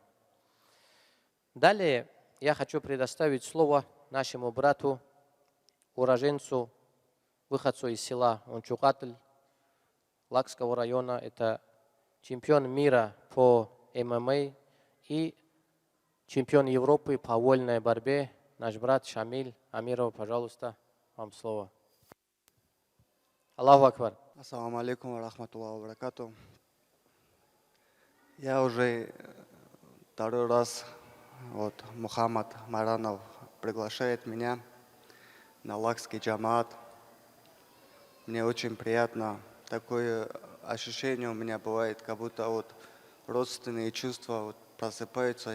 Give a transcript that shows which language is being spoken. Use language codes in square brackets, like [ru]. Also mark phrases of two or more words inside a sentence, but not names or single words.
[ru] Далее я хочу предоставить слово нашему брату, уроженцу, выходцу из села Ончукатль, Лакского района. Это чемпион мира по ММА и чемпион Европы по вольной борьбе, наш брат Шамиль Амиров. Пожалуйста, вам слово. [ar] الله أكبر. السلام عليكم ورحمة الله وبركاته. [ru] Я уже второй раз, вот, Мухаммад Маранов приглашает меня на лакский джамаат. Мне очень приятно. Такое ощущение у меня бывает, как будто вот родственные чувства вот просыпаются.